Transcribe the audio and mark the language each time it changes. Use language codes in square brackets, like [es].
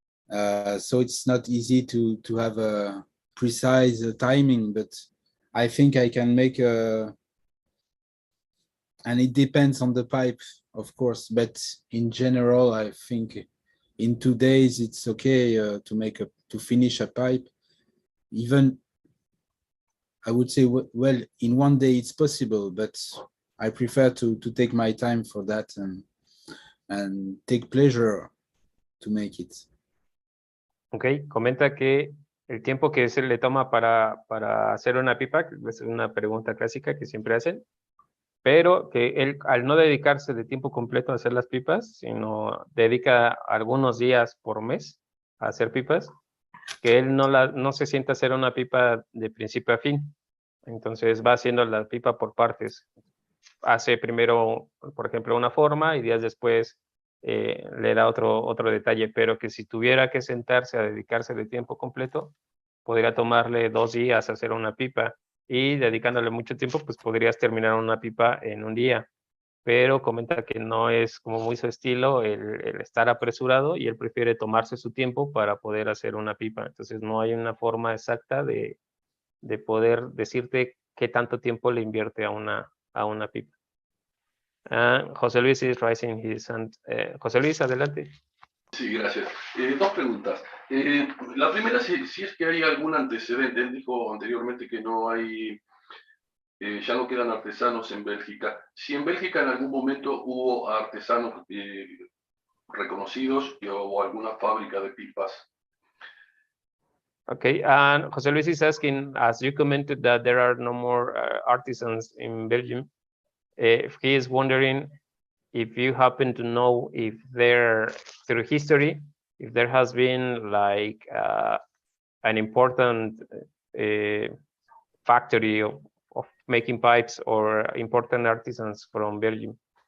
[en] So it's not easy to have a precise timing, but I think I can make and it depends on the pipe, of course, but in general, I think in 2 days it's okay to finish a pipe. Even I would say, well, in 1 day it's possible, but I prefer to take my time for that and take pleasure to make it. [es] Ok, comenta que el tiempo que se le toma para hacer una pipa, que es una pregunta clásica que siempre hacen, pero que él, al no dedicarse de tiempo completo a hacer las pipas, sino dedica algunos días por mes a hacer pipas, que él no se sienta a hacer una pipa de principio a fin. Entonces va haciendo la pipa por partes. Hace primero, por ejemplo, una forma y días después le da otro detalle, pero que si tuviera que sentarse a dedicarse de tiempo completo, podría tomarle 2 días hacer una pipa, y dedicándole mucho tiempo, pues podrías terminar una pipa en un día. Pero comenta que no es como muy su estilo el estar apresurado, y él prefiere tomarse su tiempo para poder hacer una pipa. Entonces no hay una forma exacta de poder decirte qué tanto tiempo le invierte a una pipa. [en] José Luis is raising his hand. [es] José Luis, adelante. Sí, gracias. 2 preguntas. La primera, si es que hay algún antecedente. Él dijo anteriormente que no hay, ya no quedan artesanos en Bélgica. Si en Bélgica en algún momento hubo artesanos reconocidos o alguna fábrica de pipas. [en] Okay, and José Luis is asking, as you commented that there are no more artisans in Belgium, if he is wondering if you happen to know if there, through history, if there has been like an important factory of making pipes or important artisans from Belgium.